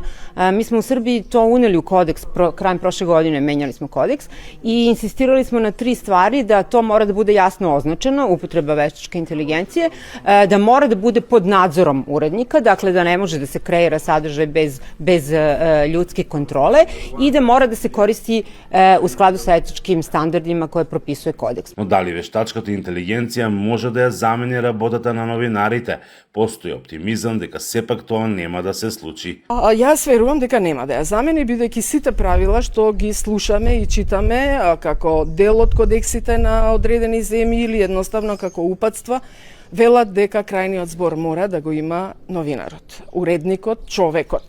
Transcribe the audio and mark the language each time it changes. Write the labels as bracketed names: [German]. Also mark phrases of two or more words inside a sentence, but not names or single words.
[Serbian] Mi smo u Srbiji to uneli u kodeks, krajem prošle godine menjali smo kodeks i insistirali smo na 3 stvari: da to mora da bude jasno označeno, upotreba veštačke inteligencije, da mora da bude pod nadzorom urednika, dakle da ne može da se kreira sadržaj bez ljudske kontrole i da mora da se koristi u skladu sa etičkim standardima koje propisuje kodeks. [Macedonian] Но дали вештачката интелигенција може да ја замени работата на новинарите? Постои оптимизам дека сепак тоа нема да се случи. Јас верувам дека нема да ја замени, бидејќи сите правила што ги слушаме и читаме како дел од кодексите на одредени земји или едноставно како упатства, велат дека крајниот збор мора да го има новинарот, уредникот, човекот.